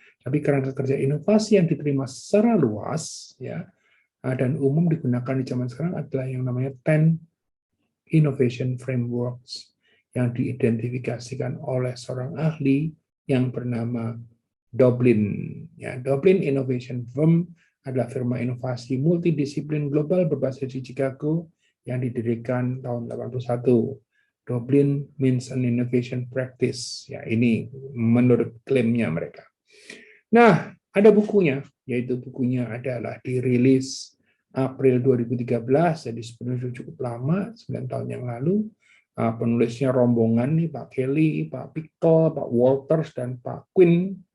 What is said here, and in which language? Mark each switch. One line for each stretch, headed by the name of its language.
Indonesian: Tapi kerangka kerja inovasi yang diterima secara luas ya dan umum digunakan di zaman sekarang adalah yang namanya 10 innovation frameworks yang diidentifikasikan oleh seorang ahli yang bernama Dublin. Ya, Dublin Innovation Firm adalah firma inovasi multidisiplin global berbasis di Chicago yang didirikan tahun 81.
English: Dublin means an innovation practice.
Indonesian: Ya, ini menurut klaimnya mereka. Nah, ada bukunya, yaitu bukunya adalah dirilis April 2013, jadi sebenarnya cukup lama, 9 tahun yang lalu. Penulisnya rombongan nih, Pak Kelly, Pak Pickle, Pak Walters, dan Pak Quinn.